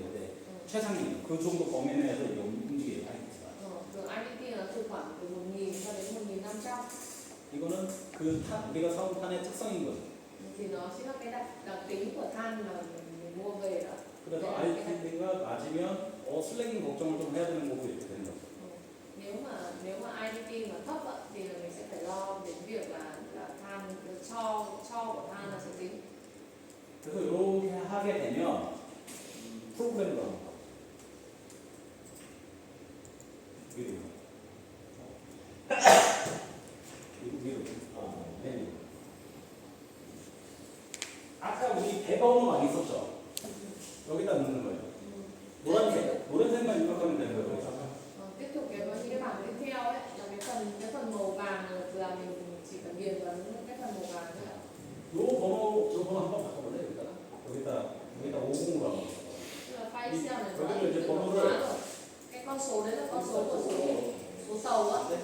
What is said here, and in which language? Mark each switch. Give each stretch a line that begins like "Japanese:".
Korean: 근데 최상위 그 정도 범위 내에서 이게 움직여요. IDT가.
Vietnamese: Rồi IDT là từ khoảng từ 1000 cho đến 1500.
Korean: 이거는 그 우리가 사온 탄의 특성인 거죠.
Vietnamese: Thì nó chính là cái đặc tính của than mà mình mua về đó.
Korean: 그래서 IDT가 낮으면 슬래깅 걱정을 좀 해야 되는 거고 이렇게 되는 거죠.
Vietnamese: Nếu mà IDT mà thấp á, thì là mình sẽ phải lo đến việc là than cho của than là sẽ dính.
Korean: 그래서 이렇게 하게 되면 프로그램으로 합니다. 위로. 위로. 네. 아까 우리 배번호 막 있었죠? 여기다 넣는 거예요. 노란색만 입력하면 되는 거예요.
Vietnamese: Tiếp tục những cái bảng tiếp theo ấy là cái phần màu vàng là mình chỉ cần điền vào những cái phần màu vàng thôi ạ.
Korean: 저 번호 한번 바꿔볼래요? 여기다 50으로 한번.
Vietnamese: Tức là file Excel này nó
Korean: 여기를 이제
Vietnamese: tự động
Korean: 번호를
Vietnamese: hóa rồi. Cái con số đấy là con số của số tàu á.